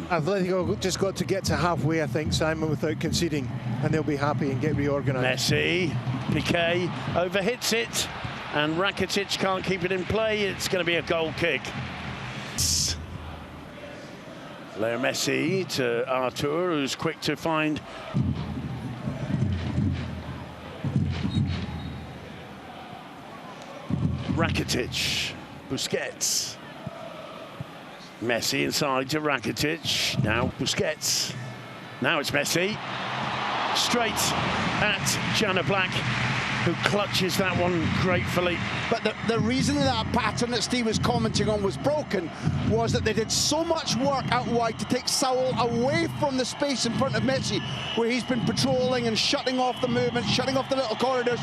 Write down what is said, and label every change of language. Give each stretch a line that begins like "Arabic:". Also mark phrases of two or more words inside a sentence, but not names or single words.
English: Atletico just got to get to halfway, I think, Simon, without conceding, and they'll be happy and get reorganised. Messi, Piqué overhits it, and Rakitic can't keep it in play. It's going to be a goal kick. Leo Messi to Artur, who's quick to find Rakitic. Busquets. Messi inside to Rakitic. Now Busquets. Now it's Messi. Straight at Jan Oblak, who clutches that one gratefully. But the reason that pattern that Steve was commenting on was broken was that they did so much work out wide to take Saul away from the space in front of Messi, where he's been patrolling and shutting off the movement, shutting off the little corridors.